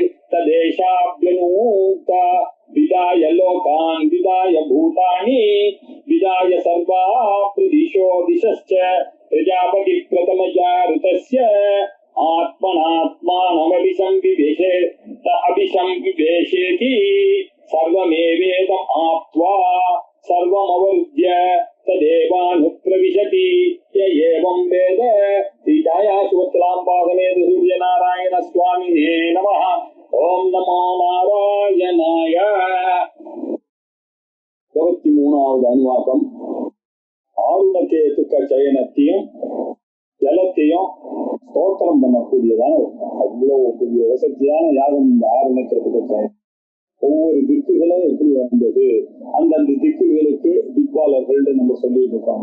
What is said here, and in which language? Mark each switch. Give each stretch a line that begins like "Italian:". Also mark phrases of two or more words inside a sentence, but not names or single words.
Sanskrit: तदेशाभ्यनूक्ता विदाय लोकान् विदाय भूतानि विदाय सर्वा प्रदिशो दिशश्च प्रजापति प्रथमया ऋतस्य आत्मनात्मानमभिसंविवेशेति सर्वमेवेदम् आप्त्वा सर्वमवरुद्ध्य तदेवानुप्रविशति य एवं वेद श्रीछायासुवत्सलाम्पादमेत सूर्यनारायण स्वामिने नमः। ओम नमो नारायणाय।
Tamil: 23வது அனுவாகம். ஆருணகேதுக்க சயனத்தையும் ஜலத்தையும் ஸ்தோத்திரம் பண்ணக்கூடியதான அவ்வளவு பெரிய வசதியான யாகம் இந்த ஆருணகேதுக்க சயனம். ஒவ்வொரு திக்குகளும் எப்படி வந்தது, அந்தந்த திக்குகளுக்கு திக்பாலர்கள் நம்ம சொல்லிட்டு இருக்காங்க.